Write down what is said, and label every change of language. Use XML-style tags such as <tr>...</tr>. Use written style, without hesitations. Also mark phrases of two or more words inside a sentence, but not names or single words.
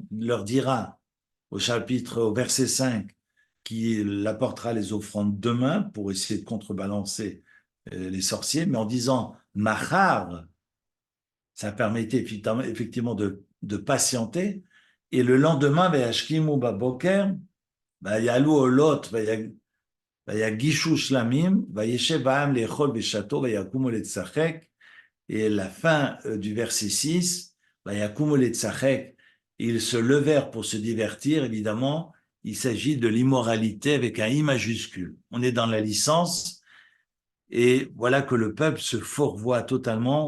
<fr>Il leur dira au verset 5, qu'il apportera les offrandes demain pour essayer de contrebalancer les sorciers, mais en disant Machar, ça permettait effectivement de patienter. Et le lendemain,</fr> <he>וישכימו בבוקר, ויעלו עולות, ויגישו שלמים, וישב העם לאכול ושתו, ויקומו לצחק.</he> <fr>Et la fin du verset 6,</fr> <he>ויקומו לצחק,</he> <fr>ils se levèrent pour se divertir, évidemment, il s'agit de l'immoralité avec un I majuscule. On est dans la licence, et voilà que le peuple se fourvoie totalement.</fr>